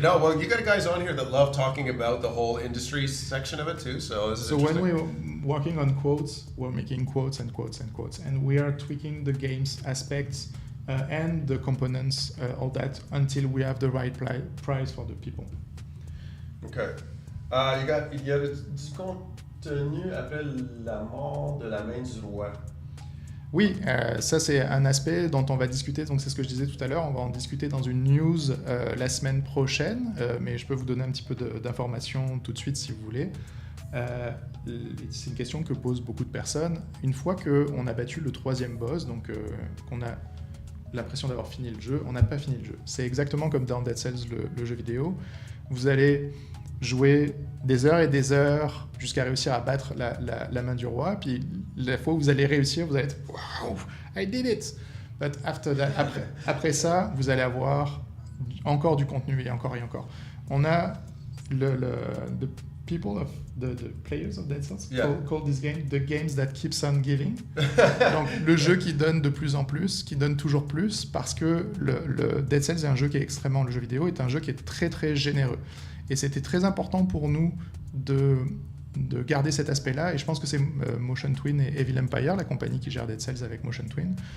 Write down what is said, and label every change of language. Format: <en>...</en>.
<en>No, well, you got guys on here that love talking about the whole industry section of it too. So this is when we're working on quotes, we're making quotes and quotes and quotes, and we are tweaking the game's aspects and the components, all that, until we have the right price for the people. Okay.</en> <fr>Il y a du contenu après la mort de la main du roi. Oui, ça c'est un aspect dont on va discuter, donc c'est ce que je disais tout à l'heure, on va en discuter dans une news la semaine prochaine, mais je peux vous donner un petit peu d'informations tout de suite si vous voulez. C'est une question que posent beaucoup de personnes. Une fois qu'on a battu le 3e boss, donc qu'on a l'impression d'avoir fini le jeu, on n'a pas fini le jeu. C'est exactement comme dans Dead Cells, le jeu vidéo. Vous allez jouer des heures et des heures jusqu'à réussir à battre la main du roi, puis la fois où vous allez réussir, vous allez être «</fr> <en>Wow, I did it !» But after that,</en> <fr>après ça, vous allez avoir encore du contenu et encore et encore. On a</fr> <en>the people of the players of Dead Cells call this game the games that keeps on giving.</en> <fr>Donc le jeu qui donne de plus en plus, qui donne toujours plus, parce que le Dead Cells est un jeu qui est extrêmement, le jeu vidéo est un jeu qui est très très généreux. Et c'était très important pour nous de garder cet aspect-là, et je pense que c'est Motion Twin et Evil Empire, la compagnie qui gère Dead Cells avec Motion Twin.</fr>